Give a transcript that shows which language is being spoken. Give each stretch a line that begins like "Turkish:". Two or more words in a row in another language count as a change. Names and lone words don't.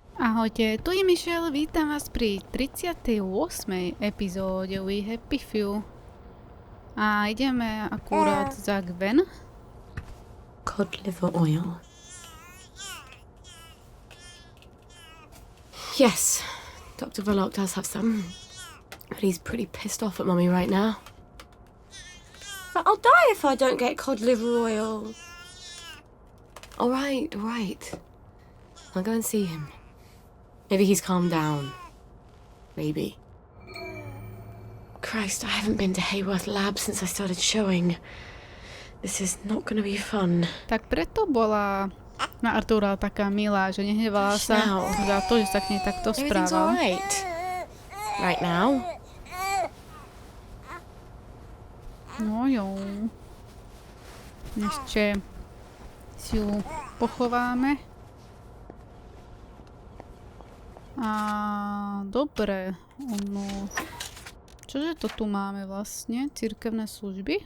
Slovak: Ahojte, tu je Michelle, vítam vás pri 38. epizóde We Happy Few. A ideme akurát za Gwen.
English: Cod liver oil. Yes, Dr. Verloc does have some. But he's pretty pissed off at Mummy right now. But I'll die if I don't get cod liver oil. All right. I'll go and see him. Maybe he's calmed down. Maybe. Christ, I haven't been to Hayworth Lab since I started showing. This is not gonna be fun.
Slovak: Tak preto bola na Artura taká milá, že nehnevala sa za to, že sa k nej takto
English: Everything's
Slovak: správal.
English: alright. Right now.
Slovak: No jo. Ešte si ju pochováme. A dobre, čože to tu máme vlastne? Cirkevné služby?